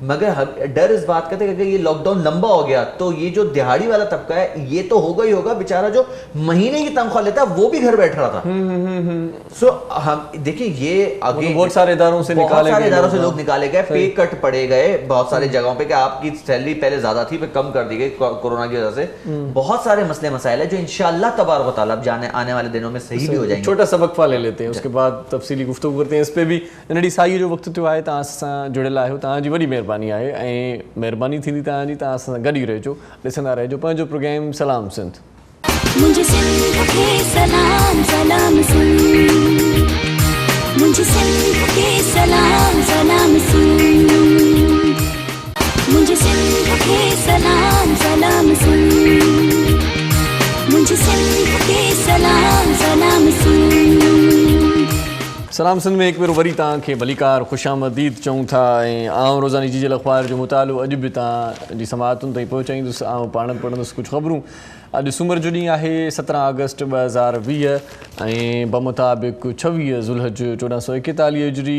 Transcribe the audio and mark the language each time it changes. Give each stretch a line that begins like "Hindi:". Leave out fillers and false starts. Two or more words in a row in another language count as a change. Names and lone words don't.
Urdu: مگر ڈر اس بات کا تھا کہ اگر یہ لاک ڈاؤن لمبا ہو گیا تو یہ جو دیہاڑی والا طبقہ ہے یہ تو ہوگا ہی ہوگا، بیچارہ جو مہینے کی تنخواہ لیتا ہے وہ بھی گھر بیٹھ رہا تھا. سو ہم دیکھیے یہ آگے بہت سارے اداروں سے لوگ نکالے گئے,
English: pay cut
Urdu: پڑے گئے بہت سارے جگہوں پہ کہ آپ کی سیلری پہلے زیادہ تھی، پھر کم کر دی گئی کورونا کی وجہ سے. بہت سارے مسلے مسائل ہے جو
Arabic: إن شاء الله تبارك وتعالى
Urdu: جانے آنے والے دنوں میں صحیح بھی ہو جائیں گے. چھوٹا سا وقفہ لے لیتے ہیں، اس کے بعد تفصیلی گفتگو کرتے ہیں اس پہ بھی.
Sindhi: नंढड़ी साई जो वक्त थियो आहे, तव्हां सां जुड़ियल आहियो, तव्हांजी वॾी महिरबानी आहे ऐं महिरबानी थींदी तव्हांजी, तव्हां सां गॾु ई रहिजो, ॾिसंदा रहिजो पंहिंजो प्रोग्राम सलाम सिंध।
Urdu: مجھے سندھ کے سلام سلام سندھ، مجھے سندھ کے سلام سلام سندھ، مجھے سندھ کے سلام سلام سندھ، مجھے سندھ کے سلام سلام سندھ.
Sindhi: सलाम सिंध में एक बार वरी तव्हांखे भलीकार ख़ुशामदीद चऊं था ऐं आउं रोज़ानी जी अख़बार जो मुतालो अॼु बि तव्हांजी समाअतुनि ताईं पहुचाईंदुसि। आउं पाण पढ़ंदुसि कुझु ख़बरूं। अॼु सूमर जो ॾींहुं आहे 17 अगस्त 2020 ऐं बमुताबिक़ 26 ज़ुल्हज 1441 हिजरी।